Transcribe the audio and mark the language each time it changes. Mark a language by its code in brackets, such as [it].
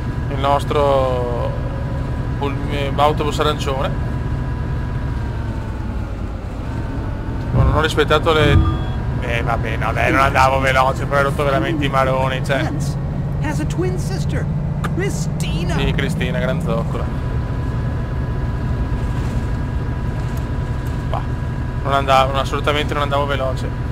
[it] Il nostro autobus arancione. Non ho rispettato le... vabbè, no dai, non andavo veloce, però hai rotto veramente i maroni, cioè. [en] Vince has a twin sister, Christina. [it] Sì, Cristina, gran zoccola. Bah, non andavo, assolutamente non andavo veloce.